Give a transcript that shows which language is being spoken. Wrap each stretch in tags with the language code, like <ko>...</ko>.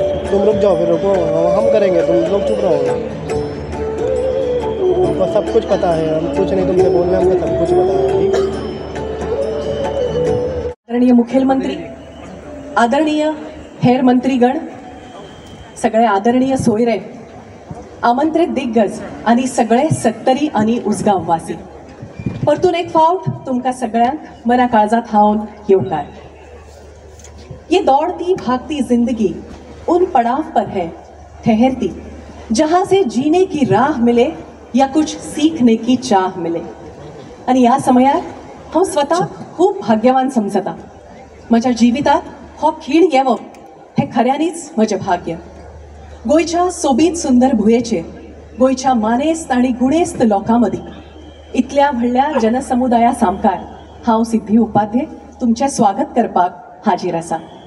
<hi>तुम रुक जाओ फिर रुको हम करेंगे, तुम लोग चुप रहो। हमको सब कुछ पता है, हम कुछ नहीं तुमसे बोल रहे, हमको सब कुछ पता है। ठीक है।</hi> <kok>आदरणीय मुखेलमंत्री, आदरणीय हेर मंत्रीगण, सगळे आदरणीय सोयरे, आमंत्रित दिग्गज आणि सगळे सत्तरी आणि उसगांव वासी, परतून एक फावट तुमका सगळ्यांक मना काळजात हावन येवकार।</kok> <hi>ये दौड़ती भागती जिंदगी उन पड़ाव पर है ठहरती जहां से जीने की राह मिले या कुछ सीखने की चाह मिले.</hi> <kok>आणि या समयात हांव स्वता खूब भाग्यवान समजता. म्हज्या जिवितात हो खीण येवप हे खऱ्यांनीच म्हजें भाग्य. गोंयच्या सोबीत सुंदर भुंयेचेर गोंयच्या मानेस्त आनी गुणेस्त लोकां मदीं इतल्या व्हडल्या जनसमुदाया सामकार हांव सिद्धी उपाध्ये तुमचें स्वागत करपाक हाजीर आसा.</kok>